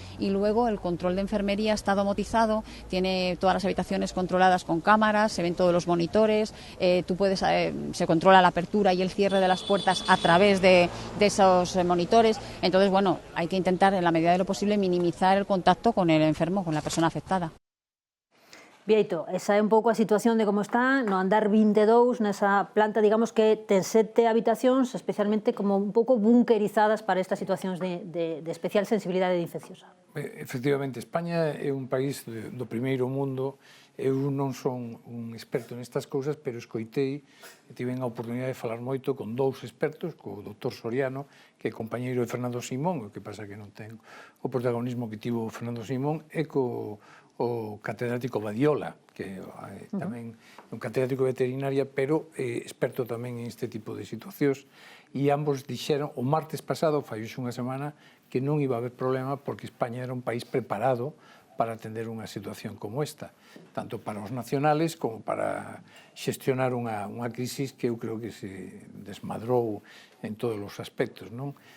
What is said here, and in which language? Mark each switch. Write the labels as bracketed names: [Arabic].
[Spanish] Y luego el control de enfermería está domotizado, tiene todas las habitaciones controladas con cámaras, se ven todos los monitores, se controla la apertura y el cierre de las puertas a través de esos monitores. Entonces, bueno, hay que intentar en la medida de lo posible minimizar el contacto con el enfermo, con la persona afectada. [Galician] Bieito, esa é un pouco a situación de como está no andar 22, nesa planta, digamos, que ten 7 habitacións, especialmente como un pouco bunkerizadas para estas situacións de especial sensibilidade infecciosa. Efectivamente, España é un país do primeiro mundo. Eu non son un experto nestas cousas, pero escoitei e tiven a oportunidade de falar moito con 2 expertos, co doutor Soriano, que é compañeiro de Fernando Simón, o que pasa que non ten o protagonismo que tivo Fernando Simón, e co catedrático Badiola, que tamén é un catedrático de veterinaria, pero experto tamén en este tipo de situacións, e ambos dixeron, o martes pasado, fai unha semana, que non iba a haber problema porque España era un país preparado para atender unha situación como esta, tanto para os nacionales como para xestionar unha crisis que eu creo que se desmadrou en todos os aspectos, non?